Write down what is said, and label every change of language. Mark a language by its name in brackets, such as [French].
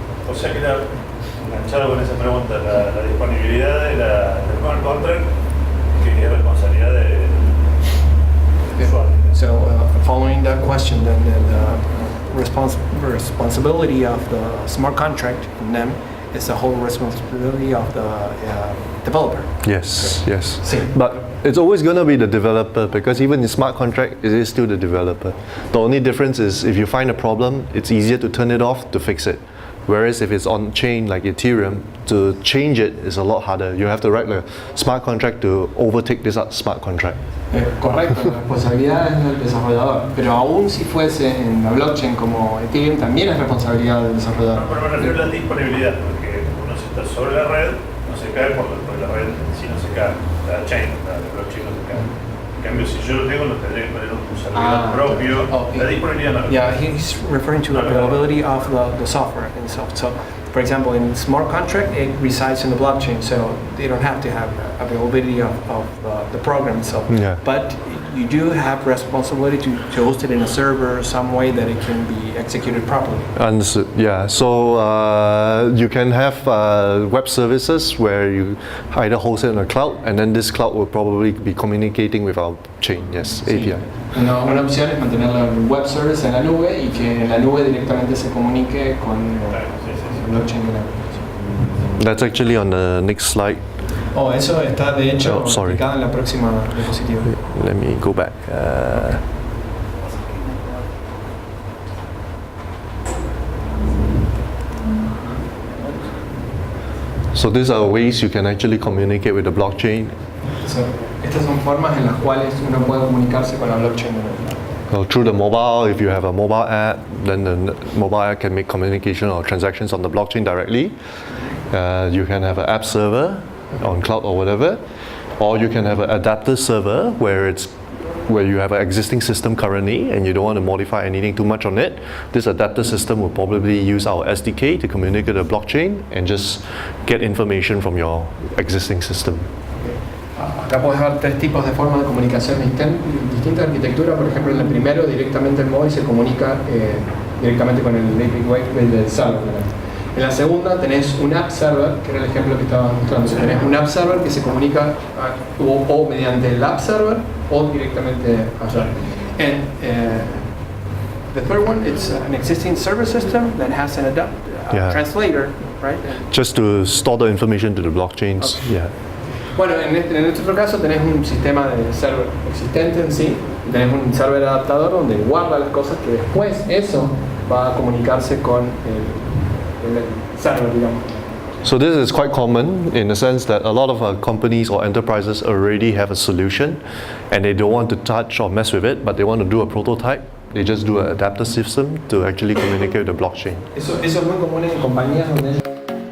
[Spanish] O sea que enganchado con esa pregunta, la disponibilidad del smart contract, que es responsabilidad del usuario. [English] So following that question, then the responsibility of the smart contract in NEM is the whole responsibility of the developer. Yes, yes. [Spanish] Sí. [English] But it's always going to be the developer, because even in smart contract, it is still the developer. The only difference is if you find a problem, it's easier to turn it off to fix it. Whereas if it's on chain like Ethereum, to change it is a lot harder. You have to write a smart contract to overtake this smart contract. [Spanish] Correcto, la responsabilidad es del desarrollador, pero aún si fuese en la blockchain como Ethereum, también es responsabilidad del desarrollador. Pero me refiero a la disponibilidad, porque uno si está sobre la red, no se cae porque la red en sí no se cae, la chain, la blockchain no se cae. En cambio, si yo lo tengo, lo tendría que poner un servidor propio. La disponibilidad no. [English] Yeah, he's referring to the availability of the software itself. So, for example, in smart contract, it resides in the blockchain, so they don't have to have availability of the program itself. Yeah. But you do have responsibility to host it in a server, some way that it can be executed properly. Understood. Yeah. So you can have web services where you either host it in a cloud, and then this cloud will probably be communicating with our chain. Yes, [Spanish] Sí. [English] API. [Spanish] Una opción es mantener el web service en la nube y que en la nube directamente se comunique con el blockchain de la nube. [English] That's actually on the next slide. [Spanish] Oh, eso está de hecho [English] sorry. [Spanish] explicado en la próxima diapositiva. [English] Let me go back. So these are ways you can actually communicate with the blockchain. [Spanish] So, estas son formas en las cuales uno puede comunicarse con la blockchain de la nube. [English] So through the mobile, if you have a mobile app, then the mobile app can make communication or transactions on the blockchain directly. You can have an app server on cloud or whatever, or you can have an adapter server where you have an existing system currently and you don't want to modify anything too much on it. This adapter system will probably use our SDK to communicate with the blockchain and just get information from your existing system. [Spanish] Acá podés ver tres tipos de formas de comunicación distintas de arquitectura. Por ejemplo, en el primero, directamente el móvil se comunica directamente con el API del server. En la segunda tenés un app server, que era el ejemplo que estaba mostrando. Tenés un app server que se comunica o mediante el app server o directamente allá. [English] And the third one, it's an existing server system that has an translator, right? Just to store the information to the blockchains. Okay. Yeah. [Spanish] Bueno, en este otro caso tenés un sistema de server existente en sí, y tenés un server adaptador donde guarda las cosas que después eso va a comunicarse con el server, digamos. [English] So this is quite common in the sense that a lot of companies or enterprises already have a solution and they don't want to touch or mess with it, but they want to do a prototype. They just do an adapter system to actually communicate with the blockchain. [Spanish] Eso es muy común en compañías donde ellos